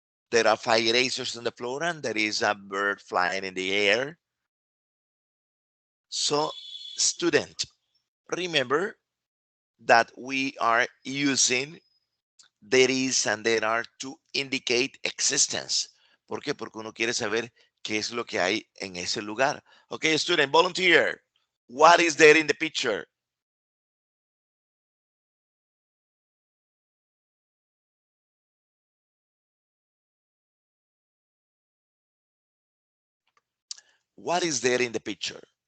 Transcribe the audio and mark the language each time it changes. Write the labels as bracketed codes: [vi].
[en] There are 5 erasers on the floor, and there is a bird flying in the air. So, student, remember that we are using there is and there are to indicate existence. [es] ¿Por qué? Porque uno quiere saber qué es lo que hay en ese lugar. [en] Okay, student, volunteer. What is there in the picture? What is there in the picture?